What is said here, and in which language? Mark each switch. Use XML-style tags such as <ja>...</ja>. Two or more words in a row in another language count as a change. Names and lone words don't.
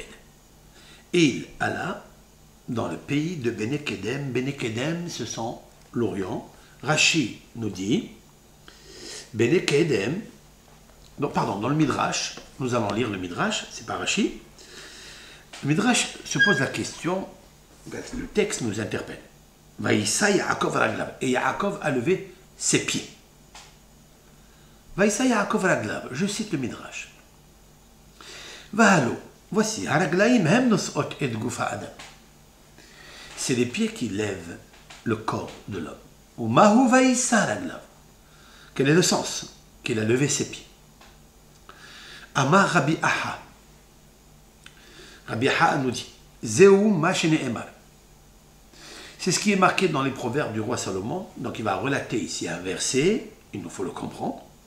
<fr>Et il alla dans le pays de Benekedem. Benekedem, ce sont l'Orient. Rashi nous dit, Benekedem, dans le Midrash, nous allons lire le Midrash, c'est pas Rashi. Le Midrash se pose la question, le texte nous interpelle.</fr> <he>וישא יעקב רגליו.</he> <fr>Et Yaakov a levé ses pieds.</fr> <he>וישא יעקב רגליו.</he> <fr>Je cite le Midrash. Vahalo. Voici.</fr> <he>הרגליים הם נושאות את גופו אדם.</he> <fr>C'est les pieds qui lèvent le corps de l'homme.</fr> <he>ומהו וישא רגליו.</he> <fr>Quel est le sens qu'il a levé ses pieds?</fr> <he>אמר רבי אחא.</he> <fr>Rabbi Aha nous dit</fr> <he>זהו מה שנאמר.</he> <fr>C'est ce qui est marqué dans les proverbes du roi Salomon. Donc il va relater ici un verset, il nous faut le comprendre.</fr>